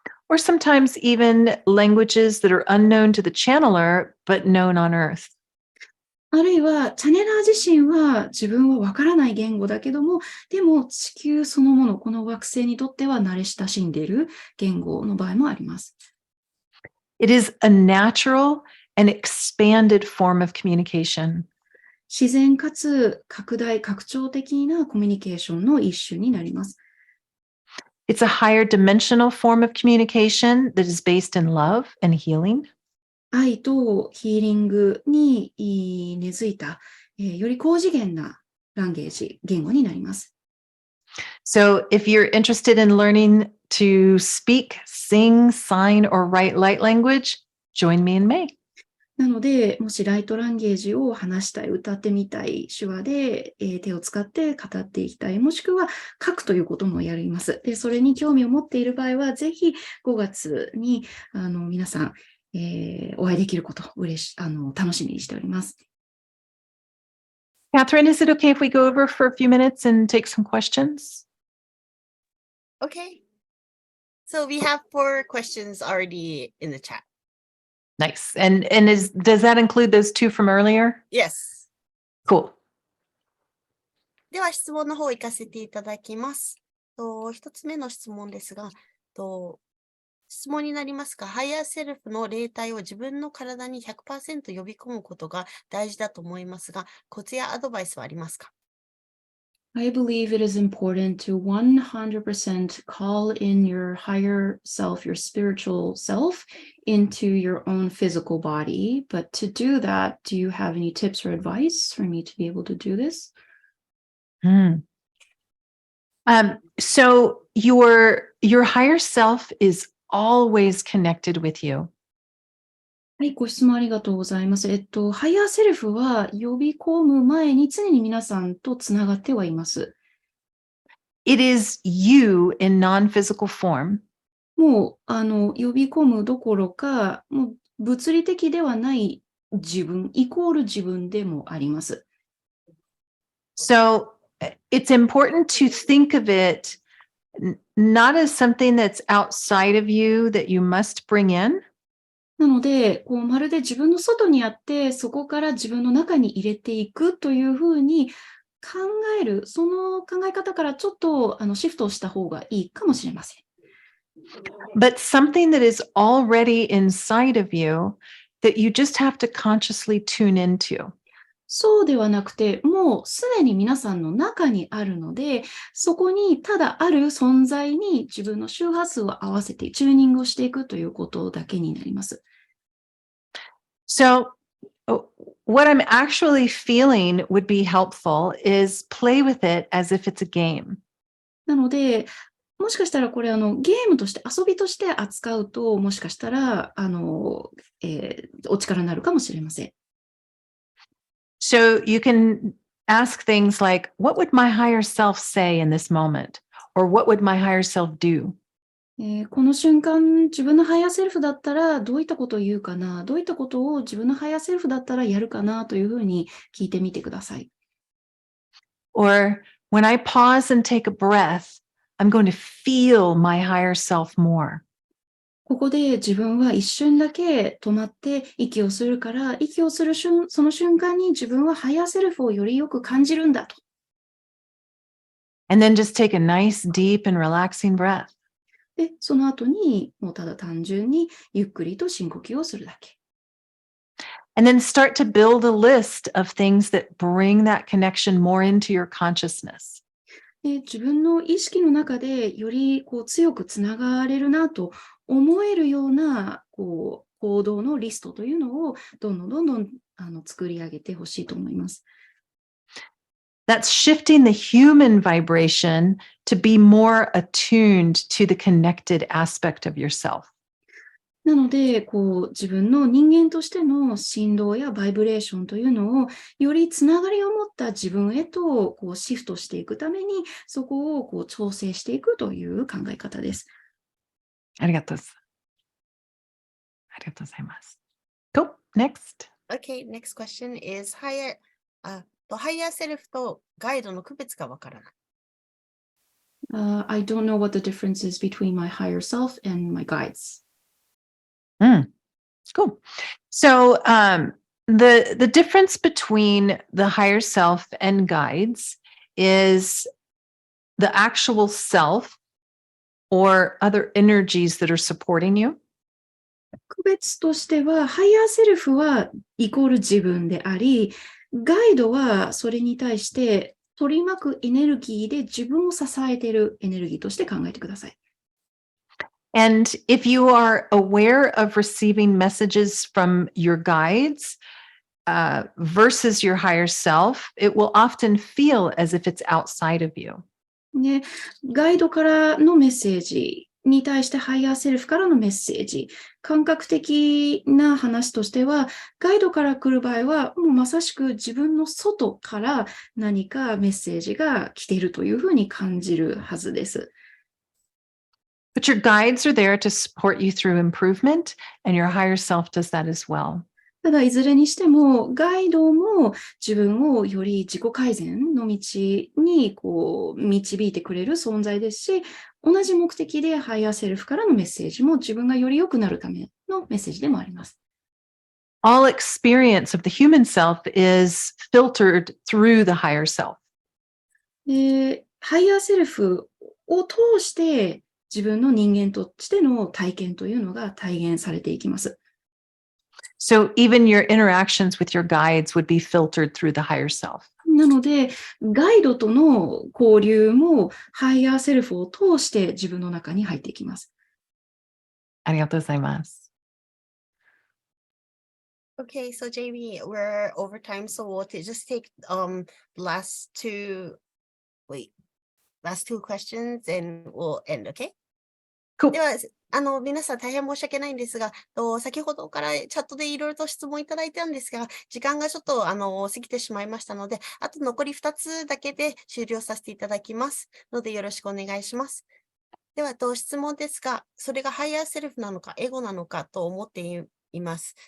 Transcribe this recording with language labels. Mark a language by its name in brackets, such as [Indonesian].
[English] Or sometimes even languages that are unknown to the channeler, but known on Earth. [Japanese] あるいは、チャネラー自身は自分はわからない言語だけども、でも地球そのもの、この惑星にとっては慣れ親しんでいる言語の場合もあります。 [English] It is a natural and expanded form of communication. [Japanese] 自然かつ拡張的なコミュニケーションの一種になります。 [English] It's a higher dimensional form of communication that is based in love and healing. [Japanese] 愛とヒーリングに根付いた、より高次元なランゲージ、言語になります。 [English] So if you're interested in learning to speak, sing, sign, or write light language, join me in May. [Japanese] なので、もしライトランゲージを話したい、歌ってみたい、手話で、手を使って語っていきたい、もしくは書くということもやります。で、それに興味を持っている場合は、ぜひ5月に皆さん、お会いできることを楽しみにしております。 [English] Catherine, is it okay if we go over for a few minutes and take some questions? Okay. So we have 4 questions already in the chat. Nice. And does that include those 2 from earlier? Yes. Cool. [Japanese] では質問の方を行かせていただきます。1つ目の質問ですが、質問になりますが、ハイヤーセルフの霊体を自分の体に 100% 呼び込むことが大事だと思いますが、コツやアドバイスはありますか？ [English] I believe it is important to 100% call in your higher self, your spiritual self, into your own physical body. But to do that, do you have any tips or advice for me to be able to do this? So your higher self is always connected with you. [Japanese] はい、ご質問ありがとうございます。ハイヤーセルフは呼び込む前に常に皆さんとつながってはいます。 [English] It is you in non-physical form. [Japanese] もう、呼び込むどころか、もう物理的ではない自分、イコール自分でもあります。 [English] So it's important to think of it not as something that's outside of you that you must bring in. [Japanese] なので、まるで自分の外にあって、そこから自分の中に入れていくというふうに考える、その考え方からちょっとシフトした方がいいかもしれません。 [English] But something that is already inside of you that you just have to consciously tune into. [Japanese] そうではなくて、もうすでに皆さんの中にあるので、そこにただある存在に自分の周波数を合わせてチューニングをしていくということだけになります。 [English] So what I'm actually feeling would be helpful is play with it as if it's a game. [Japanese] なので、もしかしたらこれゲームとして遊びとして扱うと、もしかしたらお力になるかもしれません。 [English] So you can ask things like, what would my higher self say in this moment? Or what would my higher self do? [Japanese] この瞬間、自分のハイヤーセルフだったらどういったことを言うかな、どういったことを自分のハイヤーセルフだったらやるかなというふうに聞いてみてください。 [English] Or when I pause and take a breath, I'm going to feel my higher self more. [Japanese] ここで自分は一瞬だけ止まって息をするから、息をするその瞬間に自分はハイヤーセルフをよりよく感じるんだと。 [English] And then just take a nice, deep and relaxing breath. [Japanese] で、その後にもうただ単純にゆっくりと深呼吸をするだけ。 [English] And then start to build a list of things that bring that connection more into your consciousness. [Japanese] で、自分の意識の中でより強くつながれるなと思えるような行動のリストというのをどんどん作り上げてほしいと思います。 [English] That's shifting the human vibration to be more attuned to the connected aspect of yourself. [Japanese] なので、自分の人間としての振動やバイブレーションというのをよりつながりを持った自分へとシフトしていくために、そこを調整していくという考え方です。ありがとうございます。 [English] Cool. Next. Okay, next question is higher self [Japanese] とガイドの区別がわからない。 [English] I don't know what the difference is between my higher self and my guides. Cool. So the difference between the higher self and guides is the actual self or other energies that are supporting you. [Japanese] 区別としては、ハイヤーセルフはイコール自分であり、ガイドはそれに対して取り巻くエネルギーで自分を支えているエネルギーとして考えてください。 [English] And if you are aware of receiving messages from your guides versus your higher self, it will often feel as if it's outside of you. [Japanese] ね、ガイドからのメッセージに対してハイヤーセルフからのメッセージ、感覚的な話としては、ガイドから来る場合は、もうまさしく自分の外から何かメッセージが来ているというふうに感じるはずです。 [English] But your guides are there to support you through improvement, and your higher self does that as well. [Japanese] ただ、いずれにしても、ガイドも自分をより自己改善の道に導いてくれる存在ですし、同じ目的でハイヤーセルフからのメッセージも自分がより良くなるためのメッセージでもあります。 [English] All experience of the human self is filtered through the higher self. [Japanese] ハイヤーセルフを通して自分の人間としての体験というのが体現されていきます。 [English] So even your interactions with your guides would be filtered through the higher self. [Japanese] なので、ガイドとの交流もハイヤーセルフを通して自分の中に入っていきます。ありがとうございます。 [English] Okay, so JB, we're over time, so we'll just take last two questions and we'll end, okay? Cool. [Japanese] では、皆さん大変申し訳ないんですが、先ほどからチャットでいろいろと質問いただいたんですが、時間がちょっと過ぎてしまいましたので、あと残り2つだけで終了させていただきますので、よろしくお願いします。では、質問ですが、それがハイヤーセルフなのか、エゴなのかと思っています。